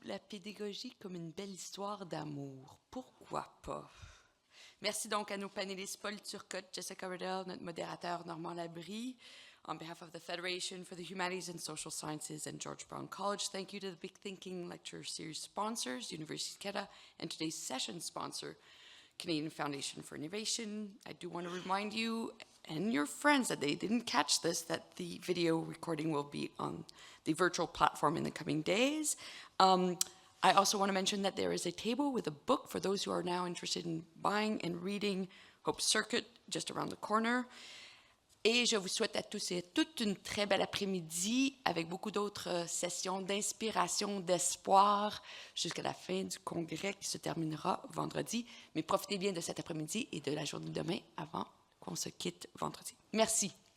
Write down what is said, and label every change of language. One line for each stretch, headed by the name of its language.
French: La pédagogie comme une belle histoire d'amour. Pourquoi pas? Merci donc à nos panélistes Paul Turcotte, Jessica Riddell, notre modérateur Normand Labrie.
English: On behalf of the Federation for the Humanities and Social Sciences and George Brown College, thank you to the Big Thinking Lecture Series sponsors, University of Canada, and today's session sponsor, Canadian Foundation for Innovation. I do want to remind you and your friends that they didn't catch this, that the video recording will be on the virtual platform in the coming days. I also want to mention that there is a table with a book for those who are now interested in buying and reading Hope Circuit just around the corner.
French: Et je vous souhaite à tous et à toutes une très belle après-midi avec beaucoup d'autres sessions d'inspiration, d'espoir jusqu'à la fin du congrès qui se terminera vendredi. Mais profitez bien de cet après-midi et de la journée de demain avant qu'on se quitte vendredi. Merci.